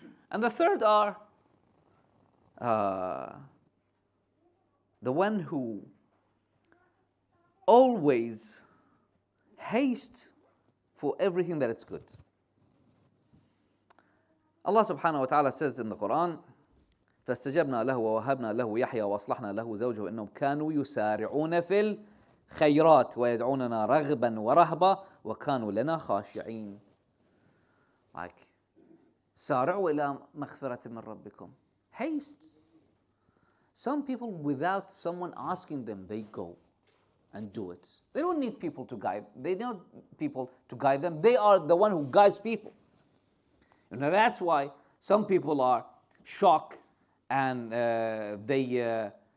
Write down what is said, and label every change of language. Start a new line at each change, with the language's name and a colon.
English: And the third are the one who always haste for everything that is good. Allah subhanahu wa ta'ala says in the Quran,
Arabic: فاستجبنا له ووهبنا له يحيى وأصلحنا له زوجه إنهم كانوا يسارعون في الخيرات ويدعوننا رغبا ورهبا وكانوا لنا خاشعين.
English: Like,
Arabic: سارعوا إلى مغفرة من ربكم.
English: Haste. Some people, without someone asking them, they go and do it. They don't need people to guide. They don't need people to guide them. They are the one who guides people. And that's why some people are shocked and they